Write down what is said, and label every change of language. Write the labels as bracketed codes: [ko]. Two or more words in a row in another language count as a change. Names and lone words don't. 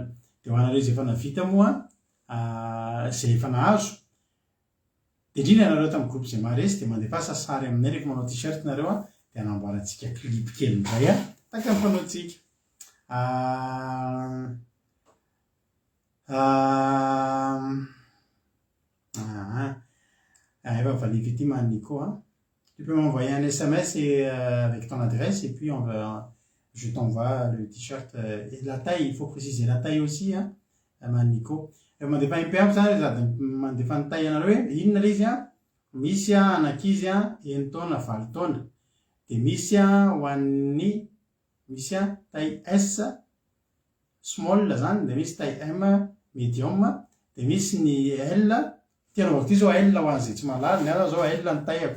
[mg] De ho anareo zay efa navita moa, zay efa nahazo, de indrindra anareo tamin'ny groupe zay maharesy de mandefasa sary aminay rehefa manao t-shirt nareo a, de anamboarantsika clip kely indray a, taka ny fanaontsika. Efa valivy ity Nico, hein. [fr] Tu peux m'envoyer un SMS avec ton adresse et puis je t'envoie le t-shirt et la taille, il faut préciser la taille aussi, hein, Nico. [mg] Mandefa MP zany sady mandefa ny taille anareo hoe inona le izy a, misy anakizy 9 taona 20 taona, de misy ho an'ny misy [fr] taille S [mg] small zany, de misy [fr] taille M [mg] medium, de misy ny L, tianao ty zao L ho an'izay tsy malary, ny ala zao L ny taillako.